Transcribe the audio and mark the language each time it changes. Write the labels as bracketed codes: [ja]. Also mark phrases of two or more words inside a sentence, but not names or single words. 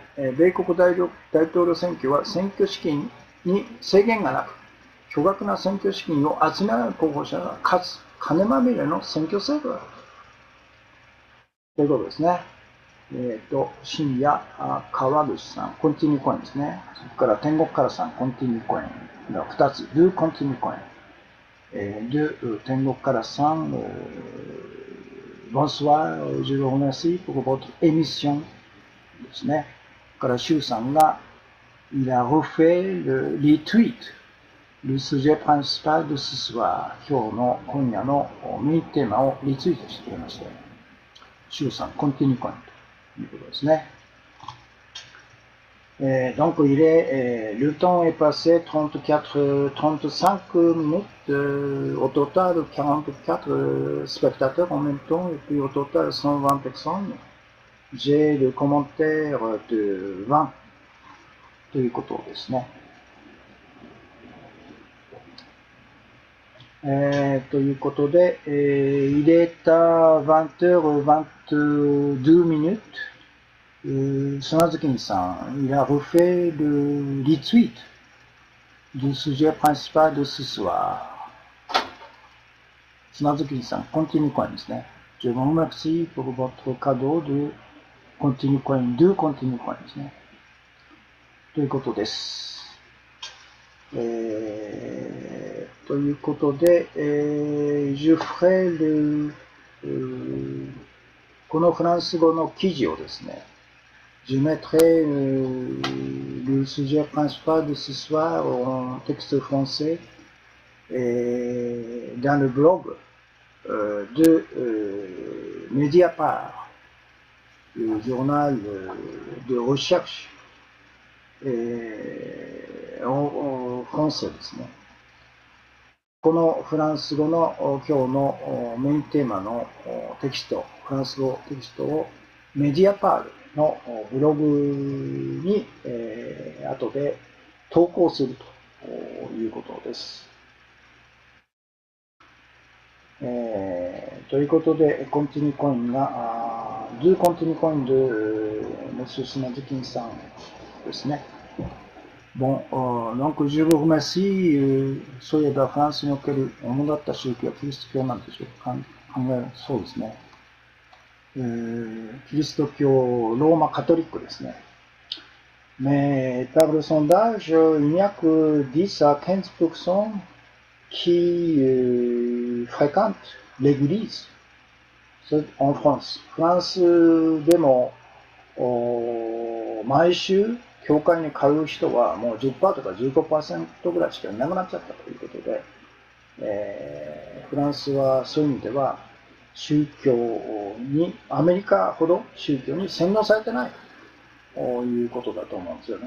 [ja] 米国大統領選挙は選挙資金に制限がなく、巨額な選挙資金を集められる候補者が勝つ金まみれの選挙制度だということですね。深夜、川口さん、コンティニューコインですね。それから天国からさん、コンティニューコインが2つ。 [fr] ドゥコンティニューコイン。de 天国からさん、bonsoir, je vous remercie pour votre émission [ja] ですね。からシュウさんが、 [fr] il a refait les tweets, le sujet principal de ce soir. [ja] 今夜のメインテーマをリツイートしてくれました。シュウさん、コンティニューコインということですね。 [fr] Donc le temps est passé 35 minutes, au total 44 spectateurs en même temps, et puis au total 120 personnes. J'ai le commentaire de 20 [ja] ということですね。ということで、 [fr] il est à 20h22 minutes. Sonazuki-san, il a refait le retweet du sujet principal de ce soir. Sonazuki-san, continue coin [ja] ですね。 [fr] Je vous remercie pour votre cadeau de continue coin, 2 continue coin [ja] ですね。ということです。ということで、 [fr] je ferai le、 [ja] このフランス語の記事をですね、 [fr] je mettrai le sujet principal de ce soir en texte français dans le blog de Mediapart, le journal de recherche en français [ja] ですね。このフランス語の今日のメインテーマのテキスト、フランス語テキストをメディアパールのブログに、後で投稿するということです。ということで、コンティニューコインが、2コンティニューコインで、メススナズキンさんですね。 [fr] Bon, donc je vous remercie. [ja] そういえばフランスにおける主だった宗教はキリスト教なんでしょうか。考えそうですね。キリスト教ローマカトリックですね。 [fr] Mais par le sondage, il n'y a que 10 à 15% qui fréquentent l'église en France. [ja] フランスでも毎週教会に通う人はもう 10% とか 15% ぐらいしかいなくなっちゃったということで、フランスはそういう意味では宗教に、アメリカほど宗教に洗脳されてないということだと思うんですよね。